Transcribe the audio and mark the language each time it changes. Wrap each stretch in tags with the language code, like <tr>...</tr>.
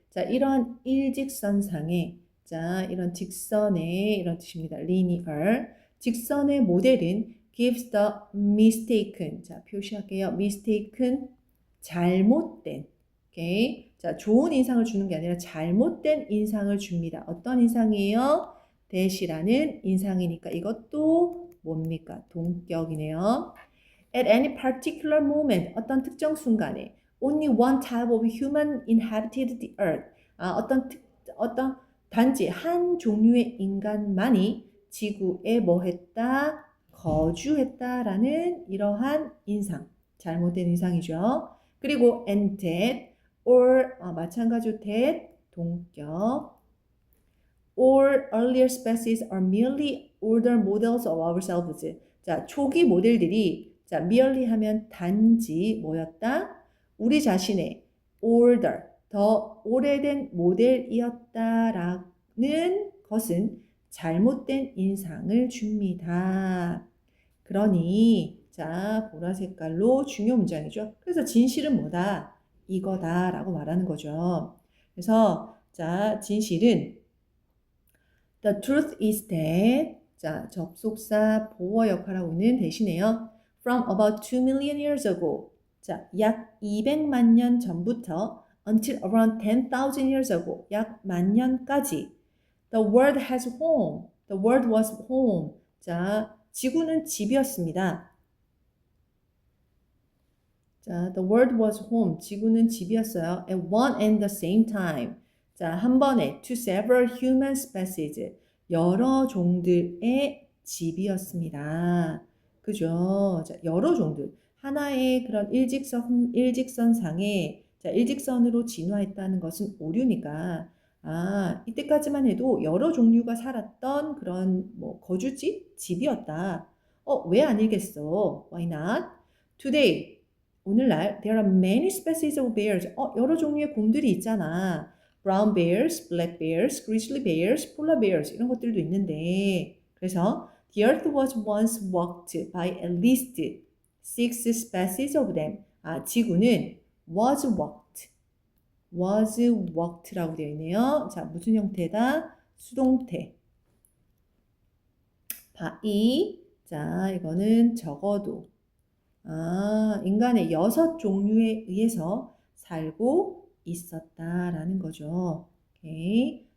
<ko>자, 이런 일직선상의 자, 이런 직선의 이런 뜻입니다.</ko> <en>linear.</en> <ko>직선의 모델은</ko> <en>gives the mistaken.</en> <ko>자, 표시할게요. mistaken 잘못된. 오케이. 자, 좋은 인상을 주는 게 아니라 잘못된 인상을 줍니다. 어떤 인상이에요? 대시라는 인상이니까 이것도 뭡니까? 동격이네요.</ko> <en>At any particular moment,</en> <ko>어떤 특정 순간에</ko> <en>only one type of human inhabited the earth.</en> <ko>어떤 단지 한 종류의 인간만이 지구에 뭐했다? 거주했다라는 이러한 인상. 잘못된 인상이죠.</ko> <en>그리고 and that or 마찬가지로 that 동격 or earlier species are merely older models of ourselves.</en> <ko>자, 초기 모델들이 자, merely 하면 단지 뭐였다? 우리 자신의 older, 더 오래된 모델이었다라는 것은 잘못된 인상을 줍니다. 그러니 자, 보라 색깔로 중요 문장이죠. 그래서 진실은 뭐다? 이거다라고 말하는 거죠. 그래서 자, 진실은</ko> <en>The truth is that</en> <ko>자, 접속사 보어 역할을 하고 있는 대신에요.</ko> <en>From about 2 million years ago 자,</en> <ko>약 200만 년 전부터</ko> <en>until around 10,000 years ago</en> <ko>약 만 년까지</ko> <en>The world has home. The world was home.</en> <ko>자, 지구는 집이었습니다.</ko> <en>자, the world was home.</en> <ko>지구는 집이었어요.</ko> <en>At one and the same time.</en> <ko>자, 한 번에</ko> <en>to several human species.</en> <ko>여러 종들의 집이었습니다. 그죠? 자, 여러 종들. 하나의 그런 일직선상에 자, 일직선으로 진화했다는 것은 오류니까 이때까지만 해도 여러 종류가 살았던 그런 뭐 거주지, 집이었다. 왜 아니겠어?</ko> <en>Why not? Today 오늘날 there are many species of bears.</en> <ko>여러 종류의 곰들이 있잖아.</ko> <en>brown bears, black bears, grizzly bears, polar bears</en> <ko>이런 것들도 있는데 그래서</ko> <en>the earth was once walked by at least 6 species of them.</en> <ko>지구는 was walked라고 되어 있네요. 자, 무슨 형태다? 수동태. 자, 이거는 적어도 인간의 6 종류에 의해서 살고 있었다라는 거죠. 오케이.</ko>